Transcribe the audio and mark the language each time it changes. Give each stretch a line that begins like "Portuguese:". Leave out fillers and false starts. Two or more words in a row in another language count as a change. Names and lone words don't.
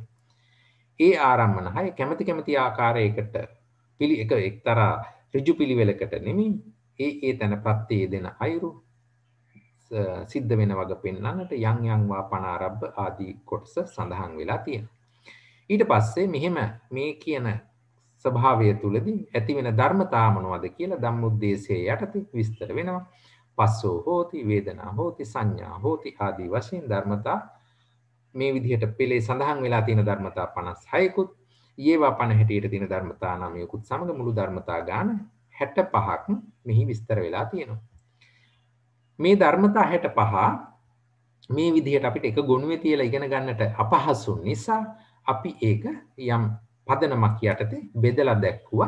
Sinhala: ඒ ආරම්මන 6 කැමැති ආකාරයකට එක්තරා ඍජු පිළිවෙලකට නෙමෙයි ඒ තැන ප්‍රත්‍යය දෙන අයුරු සිද්ධ වෙන වග පෙන්වන්නට යම් වා පනාරබ්බ ආදී කොටස සඳහන් වෙලා තියෙනවා. ඊට පස්සේ මෙහෙම මේ කියන ස්වභාවය තුලදී ඇති වෙන ධර්මතා මොනවද කියලා ධම්මොද්දේශයේ යටතේ විස්තර වෙනවා.
Pali: පස්සෝ හෝති, වේදනා හෝති, සංඥා හෝති
Sinhala: ආදී වශයෙන් ධර්මතා මේ විදිහට පෙළේ සඳහන් වෙලා තියෙන ධර්මතා 56කුත් ඊේවා 50 හැටියට තියෙන ධර්මතා 9කුත් සමග මුළු ධර්මතා ගාන 65ක් මෙහි විස්තර වෙලා තියෙනවා. මේ ධර්මතා 65 මේ විදිහට අපිට එක ගොනුවේ තියලා ඉගෙන ගන්නට අපහසු නිසා අපි ඒක යම් පදනමක් යටතේ බෙදලා දැක්කුවා.